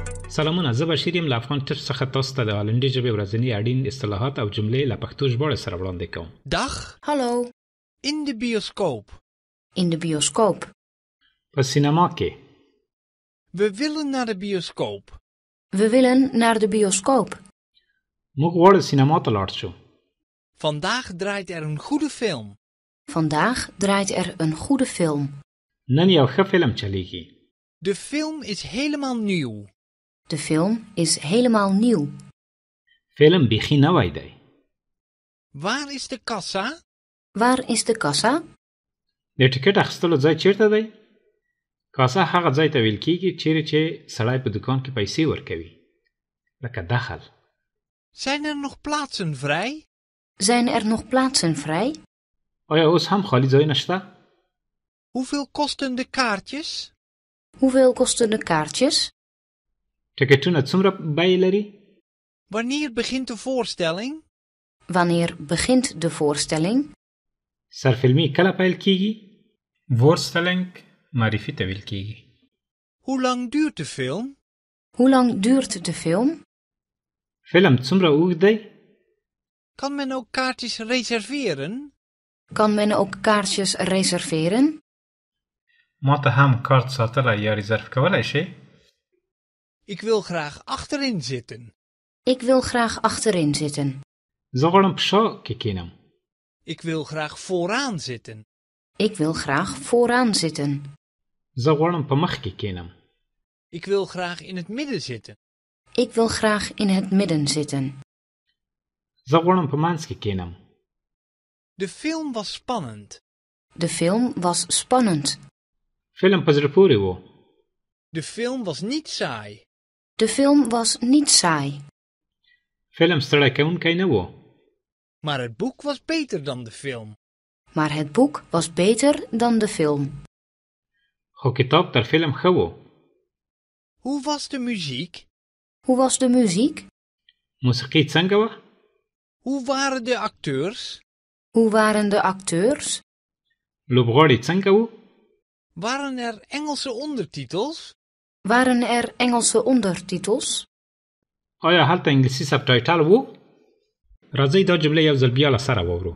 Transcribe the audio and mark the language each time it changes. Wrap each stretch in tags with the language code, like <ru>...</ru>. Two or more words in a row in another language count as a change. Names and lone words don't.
<ps>سلامونه، زه بشیر یم له افغان ټچ څخه تاسو ته د هالندي ژبې ورځني اړین اصطلاحات او جملې له پښتو ژباړې سره وړاندې کوم.</ps> <nl>Dag, Hallo, in de bioscoop. in de bioscoop.</nl> <ps>په سینما کې.</ps> <nl>We willen naar de bioscoop. We willen naar de bioscoop.</nl> <ps>موږ غواړو سینما ته لاړ شو.</ps> <nl>Vandaag draait er een goede film. Vandaag draait er een goede film.</nl> <ps>نن یو ښه فلم چلیږي.</ps> <nl>De film is helemaal nieuw. De film is helemaal nieuw.</nl> <ps>فلم بیخي نوی دی.</ps> <nl>Waar is de kassa? Waar is de kassa?</nl> <ps>د ټکټ اخیستلو ځای چیرته دی؟ کاسه هغه ځای ته ویل کیږي چیرې چې سړی په دکان کې پیسې ورکوي. لکه دخل.</ps> <nl>Zijn er nog plaatsen vrij? Zijn er nog plaatsen vrij?</nl> <ps>آیا اوس هم خالی ځایونه شته؟</ps> <nl>Hoeveel kosten de kaartjes? Hoeveel kosten de kaartjes?</nl> <ps>ټکټونه څومره بیې لري؟</ps> <nl>Wanneer begint de voorstelling? Wanneer begint de voorstelling?</nl> <ps>سرفلمي کله پیل کیږي؟ voorstelling معرفي ته ویل کیږي.</ps> <nl>Hoe lang duurt de film? Hoe lang duurt de film?</nl> <ps>فلم څومره اوږد دی؟</ps> <nl>Kan men ook kaartjes reserveren? Kan men ook kaartjes reserveren?</nl> <ps>ما ته هم کارت ساتلی یا ریزرف کولی شي؟</ps> <nl>Ik wil graag achterin zitten. Ik wil graag achterin zitten.</nl> <ps>زه غواړم په شا کې کینم.</ps> <nl>Ik wil graag vooraan zitten. Ik wil graag vooraan zitten.</nl> <ps>زه غواړم په مخ کې کینم.</ps> <nl>Ik wil graag in het midden zitten. Ik wil graag in het midden zitten.</nl> <ps>زه غواړم په منځ کې کینم.</ps> <nl>De film was spannend. De film was spannend.</nl> <ps>فلم په زړه پورې و.</ps> <nl>De film was niet saai. De film was niet saai.</nl> <ps>فلم ستړی کوونکی نه و.</ps> <nl>Maar het boek was beter dan de film. Maar het boek was beter dan de film.</nl> <ps>خو کتاب تر فلم ښه و.</ps> <nl>Hoe was de muziek? Hoe was de muziek?</nl> <ps>موسیقي څنګه وه؟</ps> <nl>Hoe waren de acteurs? Hoe waren de acteurs?</nl> <ps>لوبغاړي څنګه وو؟</ps> <nl>Waren er Engelse ondertitels? Waren er Engelse ondertitels?</nl> <ps>آیا هلته انګلیسي سبټایټل وو؟ راځئ دا جمله یو ځل بیا له سره واورو.</ps>